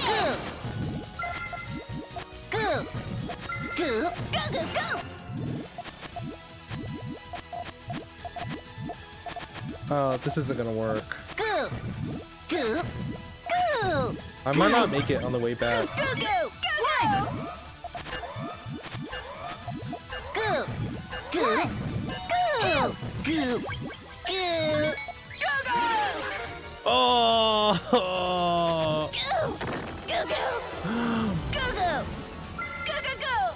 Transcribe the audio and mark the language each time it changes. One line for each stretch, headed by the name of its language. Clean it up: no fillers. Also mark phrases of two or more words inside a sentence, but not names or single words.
English: Go. Go. Go. Go. Go. Go. Oh, this isn't gonna work. Go. Go. Go. I might not make it on the way back. Go. Go. Go. One. Go. Go. Go. Go. Go. Go. Go. Oh! Go! Go! Go! Go! Go! Go! Go! Go!